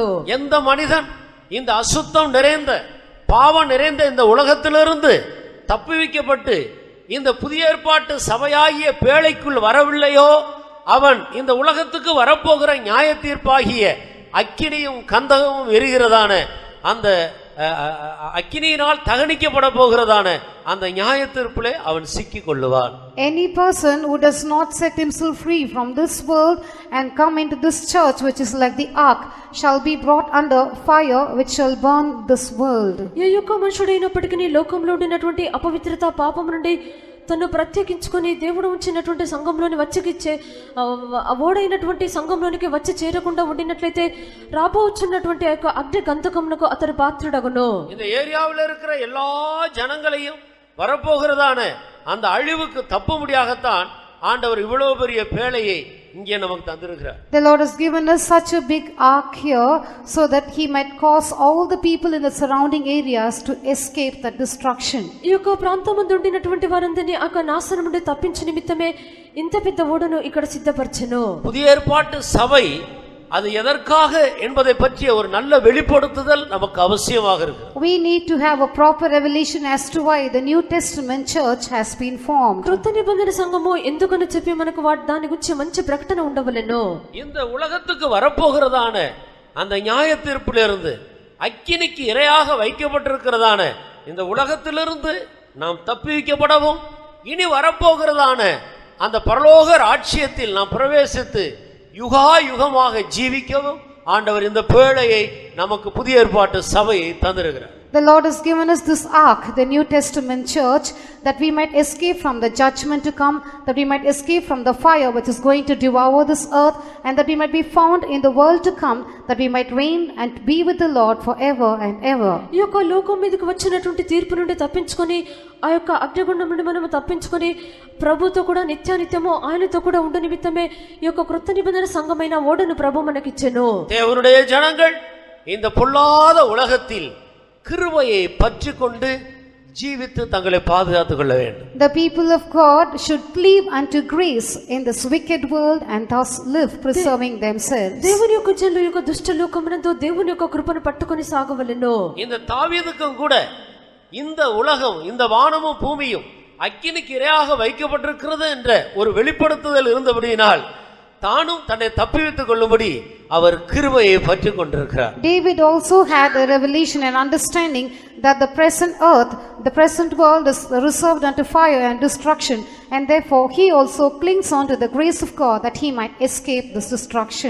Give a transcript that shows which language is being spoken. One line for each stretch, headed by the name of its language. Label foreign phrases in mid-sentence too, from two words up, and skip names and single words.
Tamil: எந்த மனிதன் இந்த அசுத்தம் நிறைந்த பாவம் நிறைந்த இந்த உலகத்திலிருந்து தப்புவிக்கப்பட்டு இந்த புதிய ஏற்பாட்டு சபையாகிய பேழைக்குள் வரவில்லையோ அவன் இந்த உலகத்துக்கு வரப்போகிற நியாய தீர்ப்பாகிய அக்கினியும் கந்தகமும் எரிகிறதான அந்த அக்கினியினால் தகனிக்கப்பட போகிறதான அந்த நியாய தீர்ப்பிலே அவன் சிக்கிக் கொள்ளுவான்.
English: Any person who does not set himself free from this world and come into this church which is like the ark shall be brought under fire which shall burn this world.
Telugu: ఏ యొక్క మనుషుడైనప్పటికీ లోకంలో ఉన్నటువంటి అపవిత్రత పాపం నుండి తను ప్రత్యేకించుకొని దేవుడు ఉంచినటువంటి సంఘంలోని వచ్చికిచ్చే ఓడైనటువంటి సంఘంలోనికి వచ్చి చేరకుండా ఉండినట్లయితే రాబోచున్నటువంటి ఆ యొక్క అగ్ని గంధకమునకు అతడు పాత్రుడగును.
Tamil: இந்த ஏரியாவில் இருக்கிற எல்லா ஜனங்களையும் வரப்போகிறதான அந்த அழிவுக்கு தப்பும்படியாகத்தான் ஆண்டவர் இவ்வளவு பெரிய பேழையை இங்கே நமக்கு தந்திருக்கிறார்.
English: The Lord has given us such a big ark here so that He might cause all the people in the surrounding areas to escape that destruction.
Telugu: ఈ యొక్క ప్రాంతమందు ఉండినటువంటి వారందరినీ ఆ యొక్క నాశనం నుండి తప్పించే నిమిత్తమే ఇంత పెద్ద ఓడను ఇక్కడ సిద్ధపరచెను.
Tamil: புதிய ஏற்பாட்டு சபை அது எதற்காக என்பதை பற்றிய ஒரு நல்ல வெளிப்படுத்துதல் நமக்கு அவசியமாக இருக்கு.
English: We need to have a proper revelation as to why the New Testament church has been formed.
Telugu: కృత నిబంధన సంఘము ఎందుకని చెప్పి మనకు దాని గురించి మంచి ప్రకటన ఉండవలెను.
Tamil: இந்த உலகத்துக்கு வரப்போகிறதான அந்த நியாய தீர்ப்பிலிருந்து அக்கினிக்கு இரையாக வைக்கப்பட்டிருக்கிறதான இந்த உலகத்திலிருந்து நாம் தப்பிவிக்கப்படவும் இனி வரப்போகிறதான அந்த பரலோக ராஜ்யத்தில் நாம் பிரவேசித்து யுகா யுகமாக ஜீவிக்கவும் ஆண்டவர் இந்த பேழையை நமக்கு புதிய ஏற்பாட்டு சபையை தந்திருக்கிறார்.
English: The Lord has given us this ark, the New Testament church, that we might escape from the judgment to come, that we might escape from the fire which is going to devour this earth, and that we might be found in the world to come, that we might reign and be with the Lord forever and ever.
Telugu: ఈ యొక్క లోకం మీదకి వచ్చినటువంటి తీర్పు నుండి తప్పించుకొని ఆ యొక్క అగ్నిగుండం నుండి మనము తప్పించుకొని ప్రభుతో కూడా నిత్యానిత్యము ఆయనతో కూడా ఉండు నిమిత్తమే ఈ యొక్క కృత నిబంధన సంఘమైన ఓడను ప్రభు మనకిచ్చెను.
Tamil: தேவனுடைய ஜனங்கள் இந்த பொல்லாத உலகத்தில் கிருபையை பற்றிக்கொண்டு ஜீவித்து தங்களை பாதுகாத்துக் கொள்ள வேண்டும்.
English: The people of God should cleave unto grace in this wicked world and thus live, preserving themselves.
Telugu: దేవుని యొక్క జనుల యొక్క దుష్ట లోకమునందు దేవుని యొక్క కృపను పట్టుకొని సాగవలెను.
Tamil: இந்த தாவீதுக்கும் கூட இந்த உலகம் இந்த வானமும் பூமியும் அக்கினிக்கு இரையாக வைக்கப்பட்டிருக்கிறது என்ற ஒரு வெளிப்படுத்துதல் இருந்தபடியினால் தானும் தன்னை தப்பிவித்துக் கொள்ளும்படி அவர் கிருபையை பற்றிக் கொண்டிருக்கிறார்.
English: David also had a revelation and understanding that the present earth, the present world is reserved unto fire and destruction, and therefore he also clings on to the grace of God that he might escape this destruction.